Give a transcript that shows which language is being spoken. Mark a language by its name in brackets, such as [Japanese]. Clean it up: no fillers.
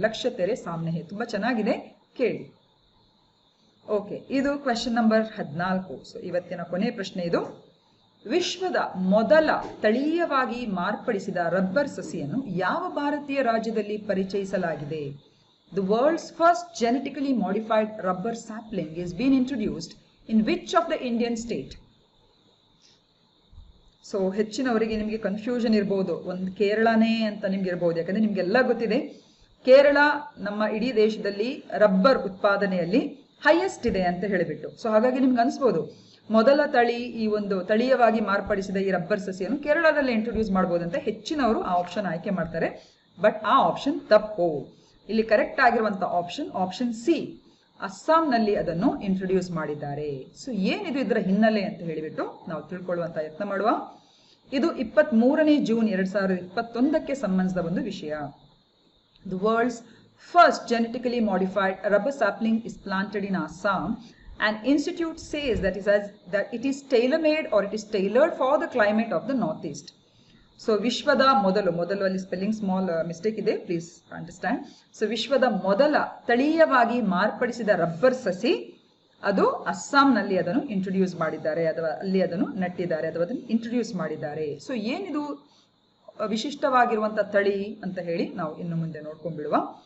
[Kannada] ಲಕ್ಷ್ಯ ತೆರೆ ಸಾಮ್ನೆ ಹೇ, ತುಂಬಾ ಚೆನ್ನಾಗಿದೆ, ಕೇಳಿ. ಓಕೆ, ಇದು ಕ್ವೆಶ್ಚನ್ ನಂಬರ್ 14. ಸೊ ಇವತ್ತಿನ ಕೊನೆ ಪ್ರಶ್ನೆ ಇದು. ವಿಶ್ವದ ಮೊದಲ ತಳೀಯವಾಗಿ ಮಾರ್ಪಡಿಸಿದ ರಬ್ಬರ್ ಸಸಿಯನ್ನು ಯಾವ ಭಾರತೀಯ ರಾಜ್ಯದಲ್ಲಿ ಪರಿಚಯಿಸಲಾಗಿದೆ? [English] The world's first genetically modified rubber sapling is being introduced in which of the Indian state? [Kannada] So ಹೆಚ್ಚಿನವರಿಗೆ ನಿಮಗೆ ಕನ್ಫ್ಯೂಷನ್ ಇರ್ಬೋದು, ಒಂದು ಕೇರಳನೇ ಅಂತ ನಿಮ್ಗೆ ಇರ್ಬೋದು. ಯಾಕಂದ್ರೆ ನಿಮ್ಗೆಲ್ಲ ಗೊತ್ತಿದೆ, ಕೇರಳ ನಮ್ಮ ಇಡೀ ದೇಶದಲ್ಲಿ ರಬ್ಬರ್ ಉತ್ಪಾದನೆಯಲ್ಲಿ ಹೈಯೆಸ್ಟ್ ಇದೆ ಅಂತ ಹೇಳಿಬಿಟ್ಟು. ಸೊ ಹಾಗಾಗಿ ನಿಮ್ಗೆ ಅನ್ಸ್ಬೋದು ಮೊದಲ ತಳಿ, ಈ ಒಂದು ತಳೀಯವಾಗಿ ಮಾರ್ಪಡಿಸಿದ ಈ ರಬ್ಬರ್ ಸಸಿಯನ್ನು ಕೇರಳದಲ್ಲಿ ಇಂಟ್ರೊಡ್ಯೂಸ್ ಮಾಡ್ಬೋದು ಅಂತ ಹೆಚ್ಚಿನವರು ಆ ಆಪ್ಷನ್ ಆಯ್ಕೆ ಮಾಡ್ತಾರೆ. ಬಟ್ ಆ ಆಪ್ಷನ್ ತಪ್ಪು. ಇಲ್ಲಿ ಕರೆಕ್ಟ್ ಆಗಿರುವಂತ ಆಪ್ಷನ್ ಸಿ, ಅಸ್ಸಾಂನಲ್ಲಿ ಅದನ್ನು ಇಂಟ್ರೊಡ್ಯೂಸ್ ಮಾಡಿದ್ದಾರೆ. ಸೊ ಏನಿದು ಇದರ ಹಿನ್ನೆಲೆ ಅಂತ ಹೇಳಿಬಿಟ್ಟು ನಾವು ತಿಳ್ಕೊಳ್ಳುವಂತ ಯತ್ನ ಮಾಡುವ. ಇದು 23ನೇ ಜೂನ್ 2021ಕ್ಕೆ ಸಂಬಂಧಿಸಿದ ಒಂದು ವಿಷಯ. [English] The world's first genetically modified rubber sapling is planted in Assam. An institute says that it is tailor-made or it is tailored for the climate of the northeast. [Kannada] So ವಿಶ್ವದ ಮೊದಲು ಅಲ್ಲಿ ಸ್ಪೆಲ್ಲಿಂಗ್ ಸ್ಮಾಲ್ ಮಿಸ್ಟೇಕ್ ಇದೆ, [English] Please understand. [Kannada] So ವಿಶ್ವದ ಮೊದಲ ತಳೀಯವಾಗಿ ಮಾರ್ಪಡಿಸಿದ rubber ಸಸಿ ಅದು ಅಸ್ಸಾಂನಲ್ಲಿ ಅದನ್ನು ಇಂಟ್ರೊಡ್ಯೂಸ್ ಮಾಡಿದ್ದಾರೆ, ಅಥವಾ ಅಲ್ಲಿ ಅದನ್ನು ನಟ್ಟಿದ್ದಾರೆ, ಅಥವಾ ಅದನ್ನು ಇಂಟ್ರೊಡ್ಯೂಸ್ ಮಾಡಿದ್ದಾರೆ. ಸೊ ಏನಿದು ವಿಶಿಷ್ಟವಾಗಿರುವಂತ ತಳಿ ಅಂತ ಹೇಳಿ ನಾವು ಇನ್ನು ಮುಂದೆ ನೋಡ್ಕೊಂಡ್ಬಿಡುವ.